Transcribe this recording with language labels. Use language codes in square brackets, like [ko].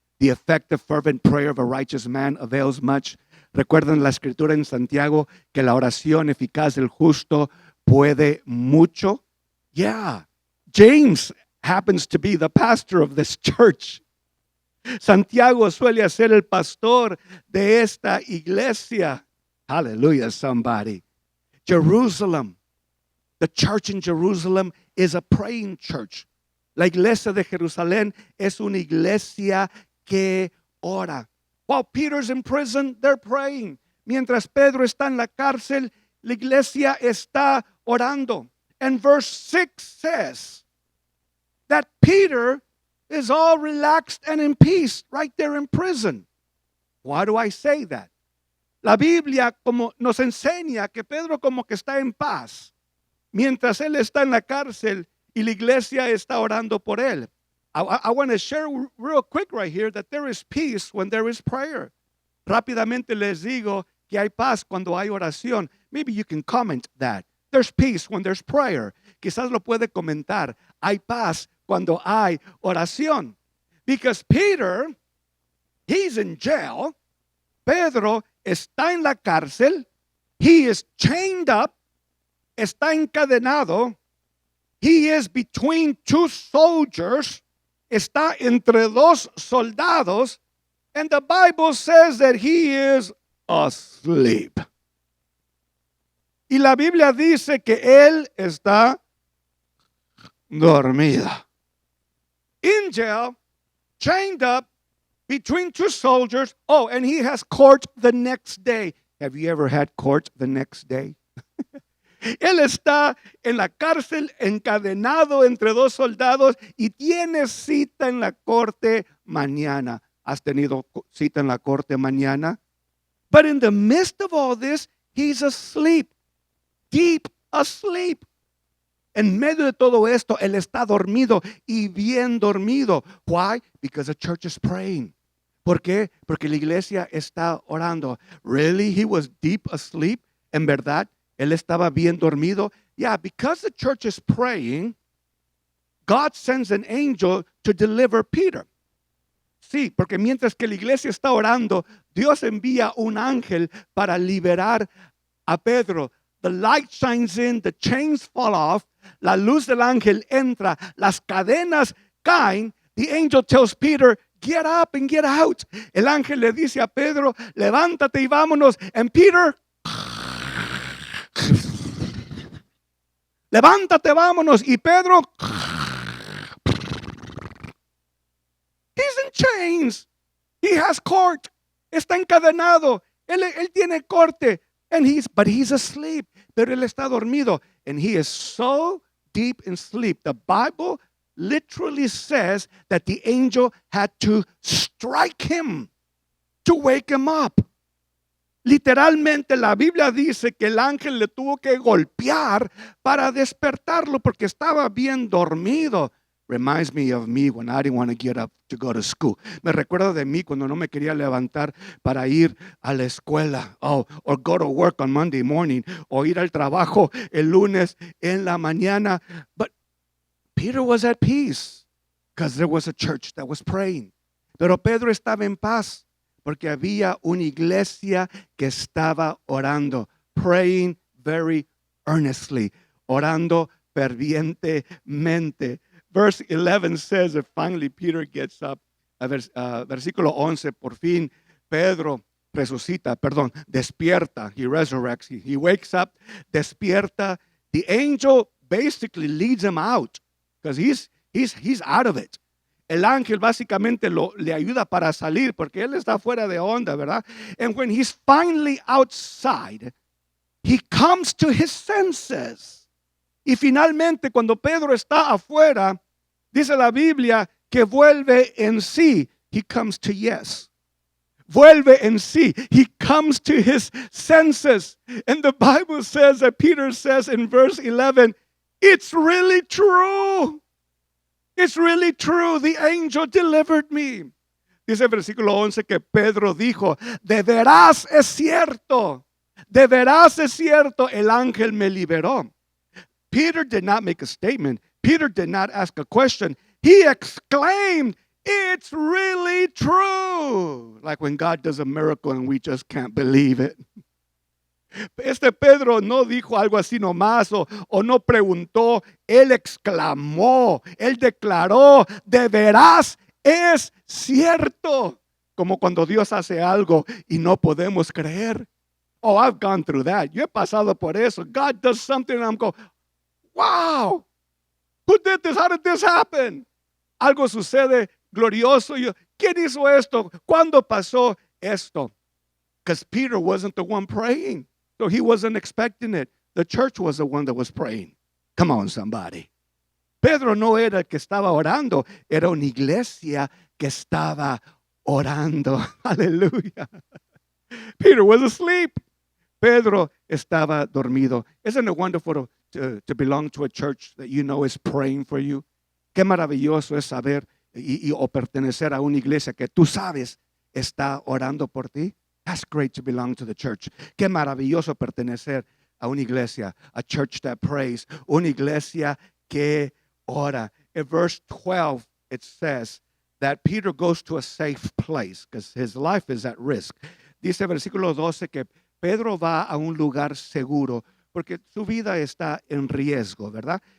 [en] The effective, fervent prayer of a righteous man avails much. [es] Recuerden la escritura en Santiago que la oración eficaz del justo puede mucho. [en] Yeah, James happens to be the pastor of this church. [es] Santiago suele ser el pastor de esta iglesia. [en] Hallelujah, somebody. Jerusalem, the church in Jerusalem is a praying church. [es] La iglesia de Jerusalén es una iglesia que ora. [en] While Peter's in prison, they're praying. [es] Mientras Pedro está en la cárcel, la iglesia está orando. [en] And verse 6 says that Peter is all relaxed and in peace right there in prison. Why do I say that? [es] La Biblia como nos enseña que Pedro como que está en paz mientras él está en la cárcel y la iglesia está orando por él. [en] I want to share real quick right here that there is peace when there is prayer. [es] Rápidamente les digo que hay paz cuando hay oración. [en] Maybe you can comment that. There's peace when there's prayer. [es] Quizás lo puede comentar. Hay paz cuando hay oración. [en] Because Peter, he's in jail. [es] Pedro está en la cárcel. [en] He is chained up. [es] Está encadenado. [en] He is between two soldiers. [es] Está entre dos soldados. [en] And the Bible says that he is asleep. [es] Y la Biblia dice que él está dormido. [en] In jail, chained up, between two soldiers. Oh, and he has court the next day. Have you ever had court the next day? [es] Él está en la cárcel encadenado entre dos soldados y tiene cita en la corte mañana. ¿Has tenido cita en la corte mañana? [en] But in the midst of all this, he's asleep. Deep asleep. [es] En medio de todo esto, él está dormido y bien dormido. [en] Why? Because the church is praying. [es] ¿Por qué? Porque la iglesia está orando. [en] Really? He was deep asleep? [es] ¿En verdad? Él estaba bien dormido. [en] Yeah, because the church is praying, God sends an angel to deliver Peter. [es] Sí, porque mientras que la iglesia está orando, Dios envía un ángel para liberar a Pedro. [en] The light shines in, the chains fall off, [es] la luz del ángel entra, las cadenas caen. [en] The angel tells Peter, get up and get out. [es] El ángel le dice a Pedro, levántate y vámonos. [en] And Peter, [es] levántate, vámonos. Y Pedro, [en] he's in chains. He has court. [es] Está encadenado. Él tiene corte. [en] But he's asleep. [es] Pero él está dormido. [en] And he is so deep in sleep. The Bible literally says that the angel had to strike him to wake him up. [es] Literalmente la Biblia dice que el ángel le tuvo que golpear para despertarlo porque estaba bien dormido. [en] Reminds me of me when I didn't want to get up to go to school. [es] Me recuerda de mí cuando no me quería levantar para ir a la escuela. [en] Or go to work on Monday morning. [es] O ir al trabajo el lunes en la mañana. [en] But Peter was at peace because there was a church that was praying. [es] Pero Pedro estaba en paz porque había una iglesia que estaba orando. [en] Praying very earnestly. [es] Orando fervientemente. [en] Verse 11 says that finally Peter gets up. [es] Versículo 11, por fin Pedro despierta. [en] He resurrects. He wakes up, despierta. The angel basically leads him out because he's out of it. [es] El ángel básicamente le ayuda para salir porque él está fuera de onda, ¿verdad? [en] And when he's finally outside, he comes to his senses. [es] Y finalmente cuando Pedro está afuera, dice la Biblia que vuelve en sí. [en] He comes to yes. [es] Vuelve en sí. [en] He comes to his senses. And the Bible says that Peter says in verse 11, it's really true. It's really true. The angel delivered me. [es] Dice el versículo 11 que Pedro dijo, de veras es cierto. De veras es cierto, el ángel me liberó. [en] Peter did not make a statement. Peter did not ask a question. He exclaimed, It's really true. Like when God does a miracle and we just can't believe it. [es] Este Pedro no dijo algo así nomás o no preguntó, él exclamó, él declaró, de veras es cierto. Como cuando Dios hace algo y no podemos creer. [en] Oh, I've gone through that. [es] Yo he pasado por eso. [en] God does something and I'm going, wow, who did this? How did this happen? [es] Algo sucede glorioso. ¿Quién hizo esto? ¿Cuándo pasó esto? [en] Because Peter wasn't the one praying. So he wasn't expecting it. The church was the one that was praying. Come on, somebody. [es] Pedro no era el que estaba orando, era una iglesia que estaba orando. Aleluya. [en] Peter was asleep. [es] Pedro estaba dormido. [en] Isn't it wonderful to belong to a church that you know is praying for you? [es] Qué maravilloso es saber o pertenecer a una iglesia que tú sabes está orando por ti. [en] That's great to belong to the church. [es] Qué maravilloso pertenecer a una iglesia, [en] a church that prays, [es] una iglesia que ora. [en] In verse 12, it says that Peter goes to a safe place because his life is at risk. [es] Dice versículo 12 que Pedro va a un lugar seguro porque su vida está en riesgo, ¿verdad?